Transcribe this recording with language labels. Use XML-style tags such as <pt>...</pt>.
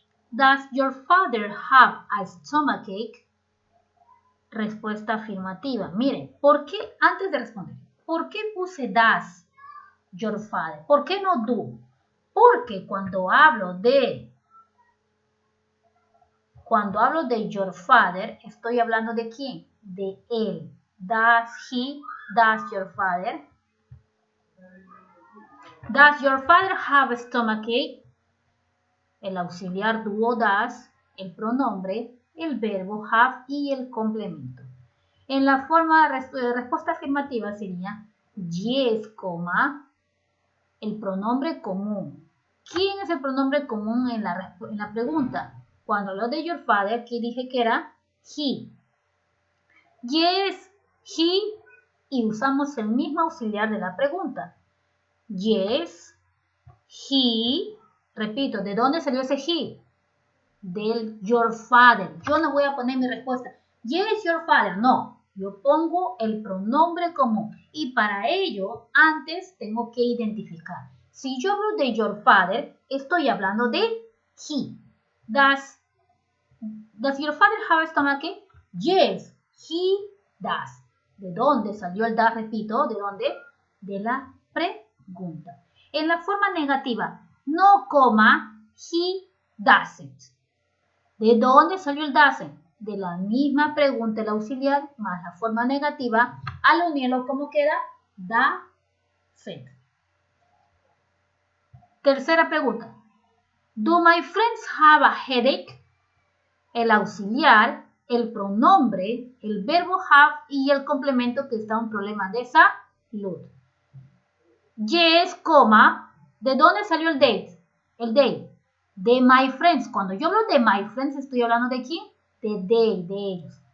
<en>Does your father have a stomachache?</en> <es>Respuesta afirmativa. Miren, ¿por qué, antes de responder, ¿por qué puse</es> <en>does your father?</en> <es>¿Por qué no do? Porque cuando hablo de</es> <en>your father,</en> <es>estoy hablando de quién? De él.</es> <en>Does he, does your father? Does your father have a stomachache?</en> <es>El auxiliar do o does, el pronombre, el verbo have y el complemento. En la forma de respuesta afirmativa sería yes, el pronombre común. ¿Quién es el pronombre común en la pregunta? Cuando hablo de</es> <en>your father,</en> <es>aquí dije que era he.</es> <en>Yes, he,</en> <es>y usamos el mismo auxiliar de la pregunta.</es> <en>Yes, he,</en> <es>repito, ¿de dónde salió ese he? Del your father. Yo no voy a poner mi respuesta.</es> <en>Yes, your father.</en> <es>No, yo pongo el pronombre común. Y para ello, antes tengo que identificar. Si yo hablo de</es> <en>your father,</en> <es>estoy hablando de he.</es> <en>Does your father have a stomach? Yes, he does.</en> <es>¿De dónde salió el does? Repito, ¿de dónde? De la pregunta. En la forma negativa, no coma,</es> <en>he doesn't.</en> <es>¿De dónde salió el doesn't? De la misma pregunta, el auxiliar, más la forma negativa. Al unirlo, ¿cómo queda? Doesn't. Tercera pregunta.</es> <en>Do my friends have a headache?</en> <es>El auxiliar, el pronombre, el verbo have y el complemento que está un problema de salud. Yes, coma. ¿De dónde salió el date? El day. De my friends. Cuando yo hablo de</es> <en>my friends,</en> <es>estoy hablando de quién? De they, de ellos.</es>